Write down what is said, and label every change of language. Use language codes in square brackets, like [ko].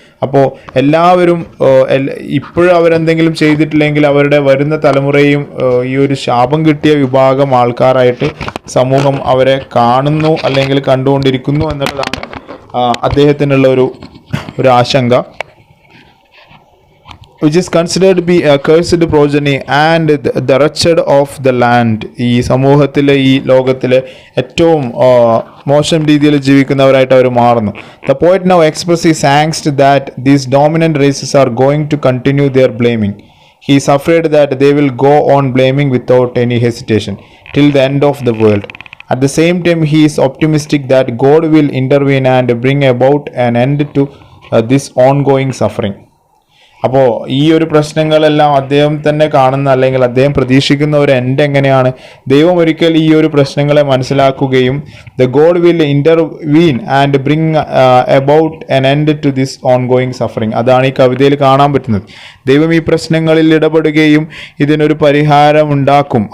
[ml] അപ്പോൾ എല്ലാവരും ഇപ്പോഴും അവരെന്തെങ്കിലും ചെയ്തിട്ടില്ലെങ്കിൽ അവരുടെ വരുന്ന തലമുറയും ഈ ഒരു ശാപം കിട്ടിയ വിഭാഗം ആൾക്കാരായിട്ട് സമൂഹം അവരെ കാണുന്നു അല്ലെങ്കിൽ കണ്ടുകൊണ്ടിരിക്കുന്നു എന്നുള്ളതാണ് അദ്ദേഹത്തിനുള്ള ഒരു ആശങ്ക. [en] which is considered to be a cursed progeny and the wretched of the land. [ml] ഈ സമൂഹത്തിലെ, ഈ ലോകത്തിലെ ഏറ്റവും മോശം രീതിയിൽ ജീവിക്കുന്നവരായിട്ട് അവർ മാറുന്നു. [en] The poet now expresses his angst that these dominant races are going to continue their blaming. He is afraid that they will go on blaming without any hesitation till the end of the world. At the same time, he is optimistic that God will intervene and bring about an end to this ongoing suffering. [ml] അപ്പോൾ ഈ ഒരു പ്രശ്നങ്ങളെല്ലാം അദ്ദേഹം തന്നെ കാണുന്ന, അല്ലെങ്കിൽ അദ്ദേഹം പ്രതീക്ഷിക്കുന്ന ഒരു എൻഡ് എങ്ങനെയാണ്? ദൈവം ഒരിക്കൽ ഈ ഒരു പ്രശ്നങ്ങളെ മനസ്സിലാക്കുകയും [en] The God will intervene and bring about an end to this ongoing suffering. [ml] അതാണ് ഈ കവിതയിൽ കാണാൻ പറ്റുന്നത്. ദൈവം ഈ പ്രശ്നങ്ങളിൽ ഇടപെടുകയും ഇതിനൊരു പരിഹാരം ഉണ്ടാക്കും.